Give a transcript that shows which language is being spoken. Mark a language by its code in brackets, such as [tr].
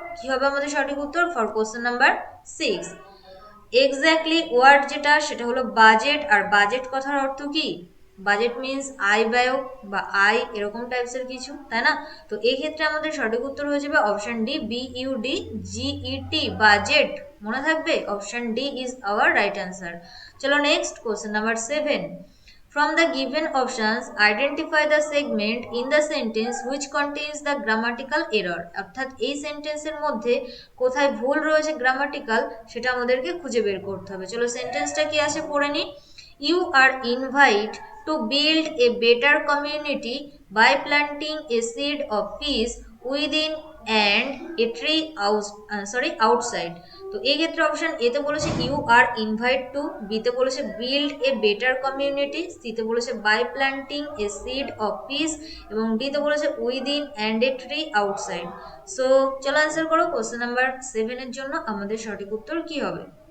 [bn] কি হবে আমাদের সঠিক উত্তর [en] For question number 6? [bn] Exactly word যেটা সেটা হলো বাজেট, আর বাজেট কথার অর্থ কি? বাজেট মিনস আয় ব্যয় বা আয় এরকম টাইপসের কিছু, তাই না? তো এই ক্ষেত্রে আমাদের সঠিক উত্তর হয়ে যাবে অপশন ডি, BUDGET, বাজেট। মনে থাকবে, [en] Option D is our right answer. [bn] চলো [en] Next question number 7। From the given options, identify the segment in the sentence which contains the grammatical error. [bn] অর্থাৎ এই সেন্টেন্সের মধ্যে কোথায় ভুল রয়েছে গ্রামাটিক্যাল, সেটা আমাদেরকে খুঁজে বের করতে হবে। চলো সেন্টেন্সটা কি আছে পড়ে নি। [en] You are invited to build a better community by planting a seed of peace within and a tree outside. [bn] তো এই ক্ষেত্রে অপশন এ তে বলেছে [en] you are invite to, [bn] B তে বলেছে [en] build a better community, [bn] C তে বলেছে [en] by planting a seed of peace, [bn] এবং ডি তে বলেছে [en] Within and a tree outside. [bn] So চলো অ্যান্সার করো। কোশ্চেন নাম্বার 7 এর জন্য আমাদের সঠিক উত্তর কি হবে?